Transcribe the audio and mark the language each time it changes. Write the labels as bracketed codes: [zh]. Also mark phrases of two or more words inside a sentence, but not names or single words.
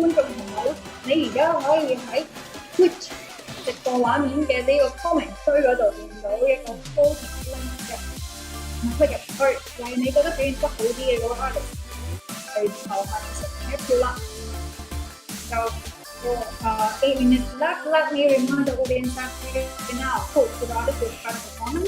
[yue] 觀眾朋友，你而家可以喺 Twitch 直播畫面嘅呢個 comment 區嗰度見到一個 [en] voting link [yue] 嘅，click 入去，為你覺得表現得好啲嘅嗰個 artist 去投下成一票啦。 [en] So for 8 minutes left, let me remind the audience that we can now vote for the artist with final performance.